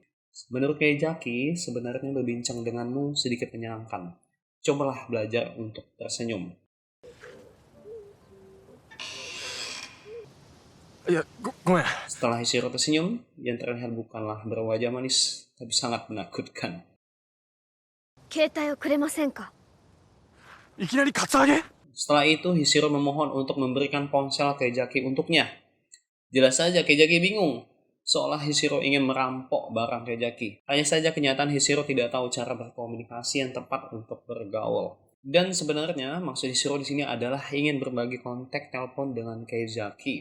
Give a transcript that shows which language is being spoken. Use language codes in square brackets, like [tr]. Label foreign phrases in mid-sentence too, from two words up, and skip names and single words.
[id] Menurut Keijaki, sebenarnya berbincang denganmu sedikit menyenangkan. Cobalah belajar untuk tersenyum. Ya, gue. Setelah Hishiro tersenyum, yang terlihat bukanlah berwajah manis, tapi sangat menakutkan. [ja] 携帯をくれませんか? いきなりカツアゲ? [id] Setelah itu, Hishiro memohon untuk memberikan ponsel Keijaki untuknya. Jelas saja Keijaki bingung. Seolah Hishiro ingin merampok barang Keijaki. Hanya saja kenyataan Hishiro tidak tahu cara berkomunikasi yang tepat untuk bergaul. Dan sebenarnya maksud Hishiro di sini adalah ingin berbagi kontak telepon dengan Keijaki.